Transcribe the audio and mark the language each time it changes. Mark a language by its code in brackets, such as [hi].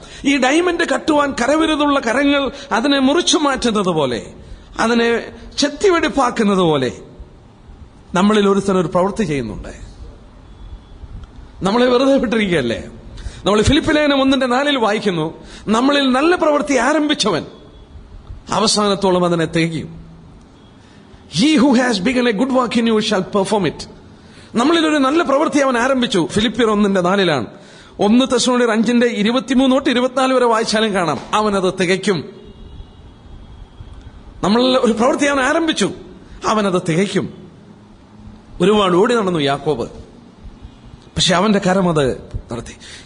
[ml] ഈ ഡയമണ്ട് കട്ടുവാൻ കരവിരുതുള്ള കരങ്ങൾ അതിനെ മുറിച്ചു മാറ്റുന്നത് പോലെ, അതിനെ ചെത്തിവെടിപ്പാക്കുന്നത് പോലെ നമ്മളിൽ ഒരുത്തനൊരു പ്രവൃത്തി ചെയ്യുന്നുണ്ട്. നമ്മളെ വെറുതെ വിട്ടിരിക്കുകയല്ലേ. നമ്മൾ ഫിലിപ്പി ലേഖനം 1:4 വായിക്കുന്നു, നമ്മളിൽ നല്ല പ്രവൃത്തി ആരംഭിച്ചവൻ അവസാനത്തോളം അതിനെ തികയും. [en] He who has begun a good work in you shall perform it. [ml] നമ്മളിൽ ഒരു നല്ല പ്രവൃത്തി അവൻ ആരംഭിച്ചു. ഫിലിപ്പിയർ 1:4. 1 തെസ്സലോനിക്കർ 5:23-24 വരെ വായിച്ചാലും കാണാം, അവനത് തികയ്ക്കും. നമ്മൾ ഒരു പ്രവൃത്തി അവൻ ആരംഭിച്ചു, അവനത് തികയ്ക്കും. ഒരുപാട് ഓടി നടന്നു യാക്കോബ്, പക്ഷെ അവന്റെ കരം അത് നടത്തി.